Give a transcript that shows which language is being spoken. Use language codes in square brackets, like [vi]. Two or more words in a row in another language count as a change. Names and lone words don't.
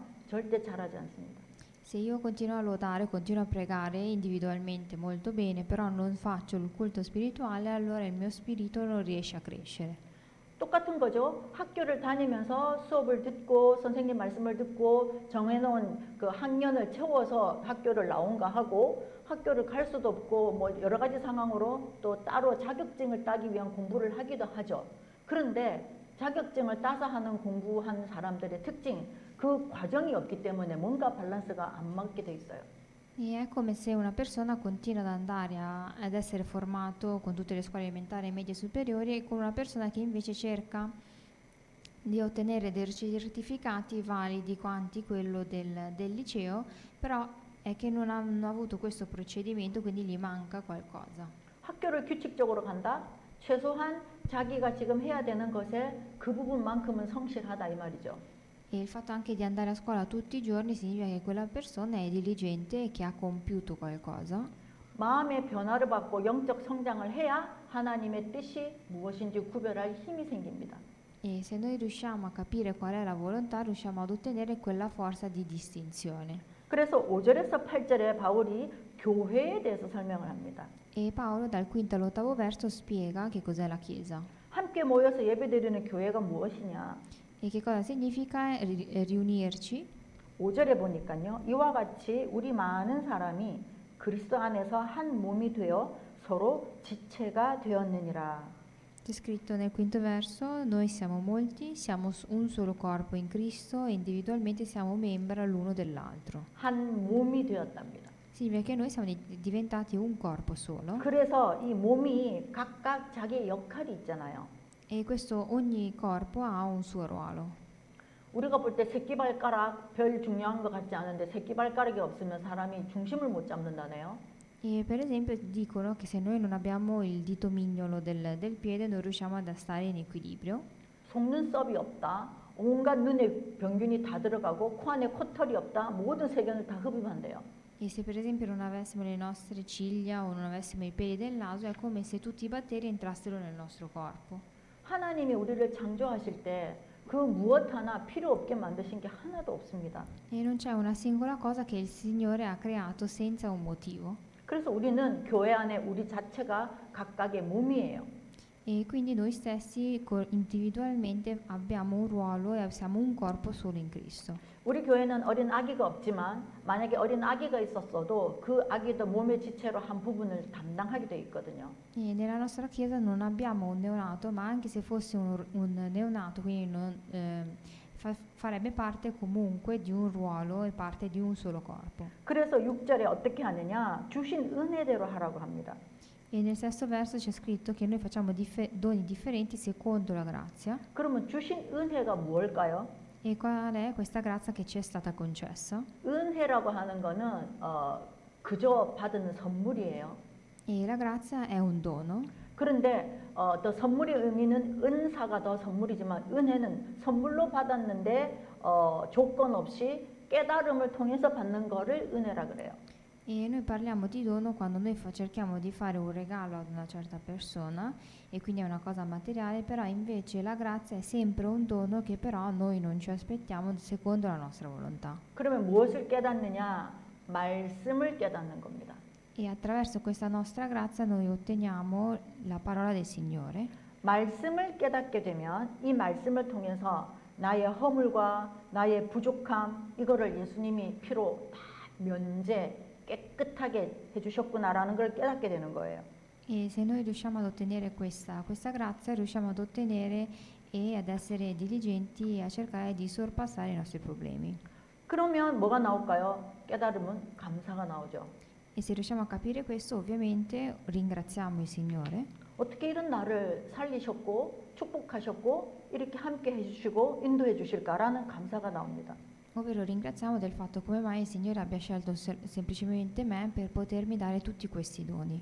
[ko] 절대 잘하지 않습니다. [it] Se io continuo a lodare, continuo a pregare individualmente molto bene, però non faccio il culto spirituale, allora il mio spirito non riesce a crescere. [ko] 똑같은 거죠. 학교를 다니면서 수업을 듣고 선생님 말씀을 듣고 정해놓은 그 학년을 채워서 학교를 나온가 하고 학교를 갈 수도 없고 뭐 여러 가지 상황으로 또 따로 자격증을 따기 위한 공부를 하기도 하죠. 그런데 자격증을 따서 하는 공부한 사람들의 특징, 그 과정이 없기 때문에 뭔가 밸런스가 안 맞게 돼 있어요. [it] E è come se una persona continua ad andare ad essere formato con tutte le scuole elementari, medie e superiori e con una persona che invece cerca di ottenere dei certificati validi quanti quello del liceo, però è che non hanno avuto questo procedimento, quindi gli manca qualcosa. [ko] 학교를 규칙적으로 간다? 최소한 자기가 지금 해야 되는 것에 그 부분만큼은 성실하다 이 말이죠. [it] E il fatto anche di andare a scuola tutti i giorni significa che quella persona è diligente e che ha compiuto qualcosa. [ko] 마음의 변화를 받고 영적 성장을 해야 하나님의 뜻이 무엇인지 구별할 힘이 생깁니다. [it] E se noi riusciamo a capire qual è la volontà, riusciamo ad ottenere quella forza di distinzione. [ko] 그래서 5절에서 8절에 바울이 교회에 대해서 설명을 합니다. [it] E Paolo dal quinto all'8º verso spiega che cos'è la Chiesa [ko] 함께 모여서 예배드리는 교회가 무엇이냐? [it] e che cosa significa riunirci. [ko] 5절에 보니까요. 이와 같이 우리 많은 사람이 그리스도 안에서 한 몸이 되어 서로 지체가 되었느니라. [it] C'è scritto nel quinto verso: noi siamo molti, siamo un solo corpo in Cristo e individualmente siamo membra l'uno dell'altro. [ko] 한 몸이 되었답니다. [it] Significa che noi siamo diventati un corpo solo [ko] 그래서 이 몸이 각각 자기의 역할이 있잖아요. [it] e ogni corpo ha un suo ruolo. [ko] 우리가 볼 때 새끼발가락 별 중요한 것 같지 않은데 새끼발가락이 없으면 사람이 중심을 못 잡는다네요. [it] E per esempio dicono che se noi non abbiamo il dito mignolo del piede non riusciamo ad stare in equilibrio. [ko] 속눈썹이 없다. 온갖 눈에 병균이 다 들어가고 코 안에 코털이 없다. 모든 세균을 다 흡입한대요. [it] E se per esempio non avessimo le nostre ciglia o non avessimo i peli del naso è come se tutti i batteri entrassero nel nostro corpo. [ko] 하나님이 우리를 창조하실 때 그 무엇 하나 필요 없게 만드신 게 하나도 없습니다. [it] E non c'è una singola cosa che il Signore ha creato senza un motivo. [ko] 그래서 우리는 교회 안에 우리 자체가 각각의 몸이에요. [it] E quindi noi stessi individualmente abbiamo un ruolo e siamo un corpo solo in Cristo. [ko] 우리 교회는 어린 아기가 없지만 만약에 어린 아기가 있었어도 그 아기도 몸의 지체로 한 부분을 담당하게 돼 있거든요. [it] E nella nostra chiesa non abbiamo un neonato, ma anche se fosse un neonato, quindi farebbe parte comunque di un ruolo e parte di un solo corpo. [ko] 그래서 6절에 어떻게 하느냐? 주신 은혜대로 하라고 합니다. [it] E nel sesto verso c'è scritto che noi facciamo doni differenti secondo la grazia. [ko] 그러면 주신 은혜가 무엇일까요? [it] E qual è questa grazia che ci è stata concessa? [ko] 은혜라고 하는 거는 그저 받은 선물이에요. [it] E la grazia è un dono. [ko] 그런데 더 선물의 의미는 은사가 더 선물이지만 은혜는 선물로 받았는데 조건 없이 깨달음을 통해서 받는 거를 은혜라 그래요. [it] E noi parliamo di dono quando noi cerchiamo di fare un regalo ad una certa persona e quindi è una cosa materiale, però invece la grazia è sempre un dono che però noi non ci aspettiamo secondo la nostra volontà. [ko] 그러면 무엇을 깨닫느냐? 말씀을 깨닫는 겁니다. [it] E attraverso questa nostra grazia noi otteniamo la parola del Signore. [ko] 말씀을 깨닫게 되면 이 말씀을 통해서 나의 허물과 나의 부족함 이거를 예수님이 피로 다 면제 깨끗하게 해주셨구나라는 걸 깨닫게 되는 거예요. [it] E se noi riusciamo ad ottenere questa grazia, riusciamo ad ottenere e ad essere diligenti a cercare di sorpassare i nostri problemi. [ko] 그러면 뭐가 나올까요? 깨달음은 감사가 나오죠. [it] E se riusciamo a capire questo, ovviamente ringraziamo il Signore. [ko] 어떻게 이런 나를 살리셨고 축복하셨고 이렇게 함께 해주시고 인도해 주실까라는 감사가 나옵니다. [it] Ovvero ringraziamo del fatto come mai il Signore abbia scelto semplicemente me per potermi dare tutti questi doni.